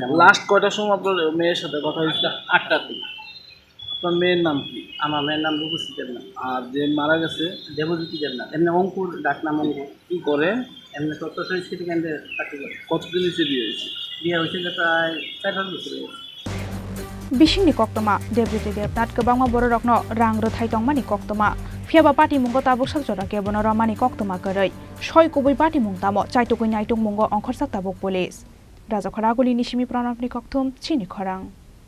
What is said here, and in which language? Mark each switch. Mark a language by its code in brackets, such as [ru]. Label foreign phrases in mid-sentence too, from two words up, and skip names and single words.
[bn] লাস্ট কয়টার সময় আপনার মেয়ের সাথে কথা হয়েছে? 8টার দিকে আপনার মেয়ের নাম কি? আমার মেয়ের নাম রূপশ্রী দেবনাথ আর যে মারা গেছে দেবজ্যোতি দেবনাথ এমনি অঙ্কুর ডাক নাম অঙ্কুর কি করে? এমনি তথ্য সংস্কৃতি কেন্দ্রে চাকরি করে কতদিন নিচে বিয়ে হয়েছে? বিয়ে হয়েছিল প্রায় 4-5 বছর হয়ে গেছে [trp] Bisingni koktoma Debjyoti Debnath kebangma bororokno rang rothai tongmani koktoma phiaba party mungo tabuk sakjora kebono ramani koktoma koroi soi kubui party mung tamo chaitukui naitung mungo ongkhor sak tabuk police Raja Khoraguli nisimi pranapni koktum Chini Khorang